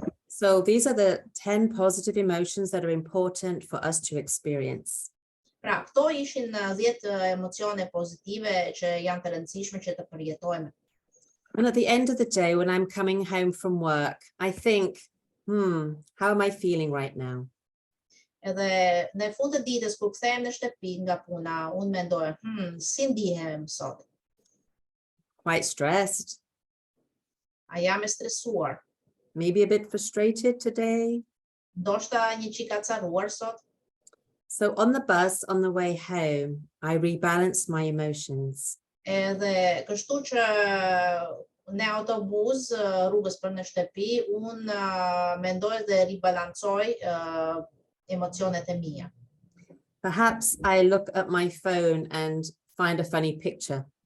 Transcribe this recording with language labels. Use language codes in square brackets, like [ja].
[en] So these are the 10 positive emotions that are important for us to experience. [sq] Pra, këto ishin 10 emocione pozitive që janë të rëndësishme që të përjetojmë. [en] And at the end of the day, when I'm coming home from work, I think, how am I feeling right now? [sq] Edhe në fund të ditës kur kthehem në shtëpi nga puna, unë mendoj, si ndihem sot? [en] Quite stressed, [sq] A jam e stresuar? [en] maybe a bit frustrated today. [sq] Ndoshta një çik acaruar sot? [en] So on the bus, on the way home, I rebalance my emotions. [sq] Edhe kështu që në autobus, rrugës për në shtëpi, unë mendoj dhe ribalancoj emocionet e mia. [en] Perhaps I look at my phone and find a funny picture.